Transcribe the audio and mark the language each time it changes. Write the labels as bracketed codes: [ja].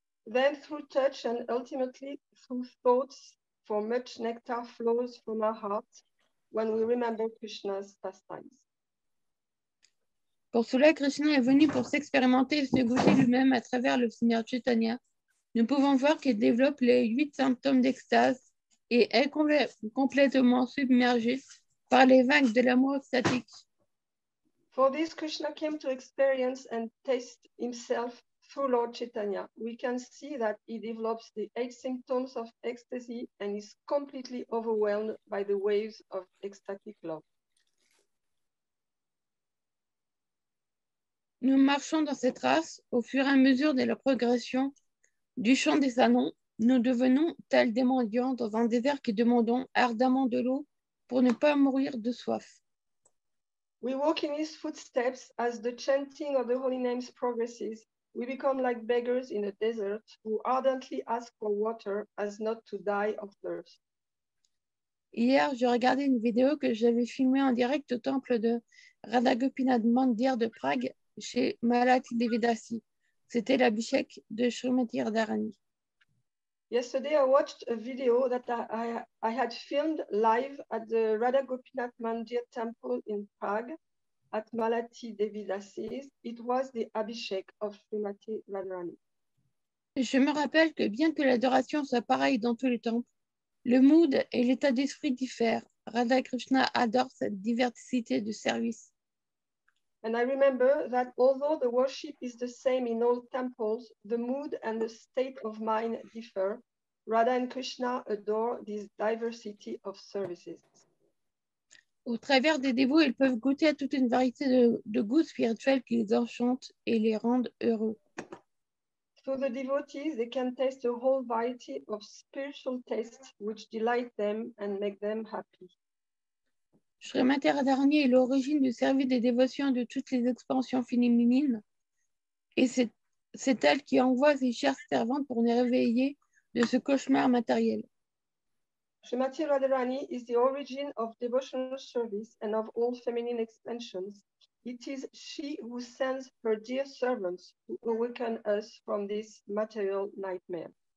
[en] Then through touch and ultimately through thoughts, for much nectar flows from our hearts when we remember Krishna's pastimes. [fr] Pour cela, Krishna est venu pour s'expérimenter et se goûter lui-même à travers le Seigneur Chaitanya. Nous pouvons voir qu'il développe les 8 symptômes d'extase et est complètement submergé par les vagues de l'amour extatique. [en] For this, Krishna came to experience and taste himself through Lord Chaitanya. We can see that he develops the 8 symptoms of ecstasy and is completely overwhelmed by the waves of ecstatic love. [fr] Nous marchons dans cette race au fur et à mesure de la progression du chant des salons. Nous devenons tels des mendiants dans un désert qui demandons ardemment de l'eau pour ne pas mourir de soif. [en] We walk in his footsteps as the chanting of the holy names progresses. We become like beggars in a desert who ardently ask for water as not to die of thirst. [fr] Hier, je regardais une vidéo que j'avais filmée en direct au temple de Radha Gopinath Mandir de Prague chez Malati Devidasi. C'était l'abhishek de Srimati Radharani. [en] Yesterday, I watched a video that I had filmed live at the Radha Gopinath Mandir temple in Prague at Malati Devidasi. It was the abhishek of Srimati Radharani. [fr] Je me rappelle que bien que l'adoration soit pareille dans tous les temples, le mood et l'état d'esprit diffèrent. Radha Krishna adore cette diversité de service. [en] And I remember that although the worship is the same in all temples, the mood and the state of mind differ. Radha and Krishna adore this diversity of services. [fr] Au travers des dévots, ils peuvent goûter à toute une variété de goûts spirituels qui les enchantent et les rendent heureux. [en] Through the devotees, they can taste a whole variety of spiritual tastes which delight them and make them happy. [fr] Srimati Radharani est l'origine du service des dévotions de toutes les expansions féminines et c'est elle qui envoie ses chères servantes pour nous réveiller de ce cauchemar matériel. [en] Srimati Radharani is the origin of devotional service and of all feminine expansions. It is she who sends her dear servants to awaken us from this material nightmare.